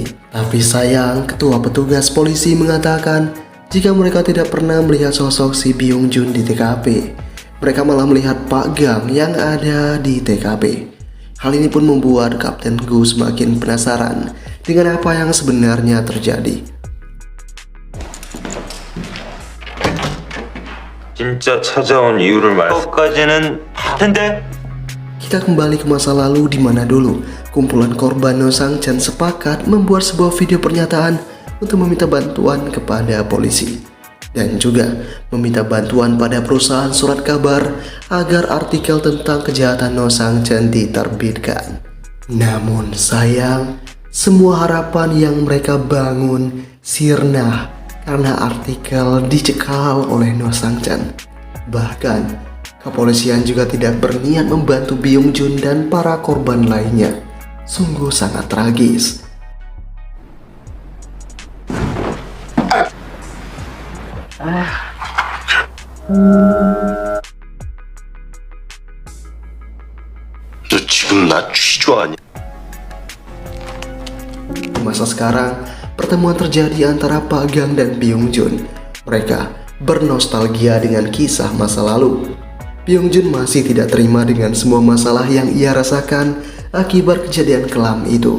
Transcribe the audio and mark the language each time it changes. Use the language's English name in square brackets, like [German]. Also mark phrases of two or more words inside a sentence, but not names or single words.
[Indonesian] Tapi sayang, ketua petugas polisi mengatakan jika mereka tidak pernah melihat sosok si Byung Jun di TKP. Mereka malah melihat Pak Gang yang ada di TKP. Hal ini pun membuat Kapten Gu semakin penasaran dengan apa yang sebenarnya terjadi. [Korean] 진짜 찾아온 이유를 말까지는 텐데. [Indonesian] Kita kembali ke masa lalu di mana dulu kumpulan korban No Sang Chan sepakat membuat sebuah video pernyataan untuk meminta bantuan kepada polisi dan juga meminta bantuan pada perusahaan surat kabar agar artikel tentang kejahatan No Sang Chan diterbitkan. Namun sayang, semua harapan yang mereka bangun sirna karena artikel dicekal oleh No Sang Chan. Bahkan kepolisian juga tidak berniat membantu Byung Jun dan para korban lainnya. Sungguh sangat tragis. [Korean] 너 지금 나 취조하냐? [Indonesian] Di masa sekarang, pertemuan terjadi antara Pak Gang dan Byung Jun. Mereka bernostalgia dengan kisah masa lalu. Byung Jun masih tidak terima dengan semua masalah yang ia rasakan akibat kejadian kelam itu.